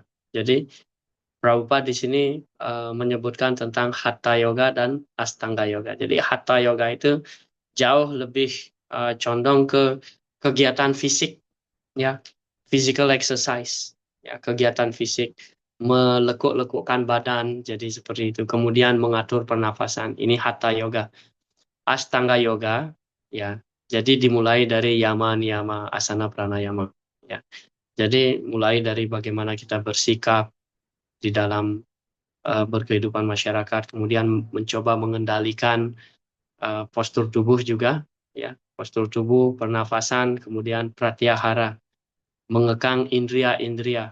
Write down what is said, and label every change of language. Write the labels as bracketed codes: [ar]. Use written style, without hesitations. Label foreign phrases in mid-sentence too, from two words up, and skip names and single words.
[id] Jadi Prabhupada di sini menyebutkan tentang hatha yoga dan astanga yoga. Jadi hatha yoga itu jauh lebih condong ke kegiatan fisik, ya, [en] physical exercise, [id] ya, kegiatan fisik, melekuk-lekukkan badan, jadi seperti itu. Kemudian mengatur pernafasan. Ini hatha yoga. Astanga Yoga, ya. Jadi dimulai dari yama, niyama, asana, pranayama, ya. Jadi mulai dari bagaimana kita bersikap di dalam berkehidupan masyarakat, kemudian mencoba mengendalikan postur tubuh juga, ya. Postur tubuh, pernafasan, kemudian pratyahara, mengekang indria-indria.